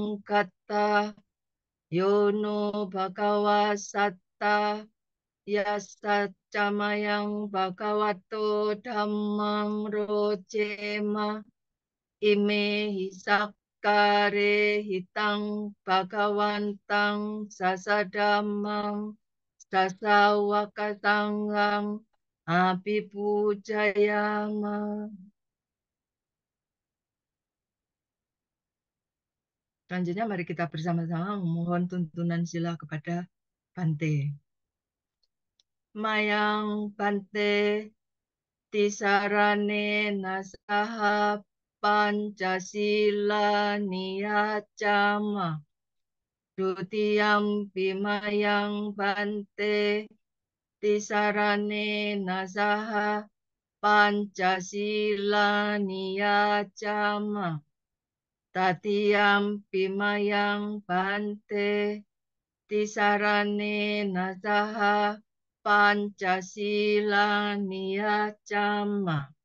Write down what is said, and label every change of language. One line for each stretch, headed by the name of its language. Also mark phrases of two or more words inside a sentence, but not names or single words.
Pali: kata yono bhagava satta yasacamayang bhagavato dhammang rojema ime hisakare hitang bhagawantang sasadamang sasawakasangang abhipujayama.
Indonesian: Selanjutnya mari kita bersama-sama memohon tuntunan sila kepada Bante.
Pali: Mayang Bante tisarane nasaha Pancasila niyacama dutiyam bimayang Bante tisarane nasaha Pancasila niyacama tatiyam bimayang Bante tisarane nasaha Pancasila niyacama.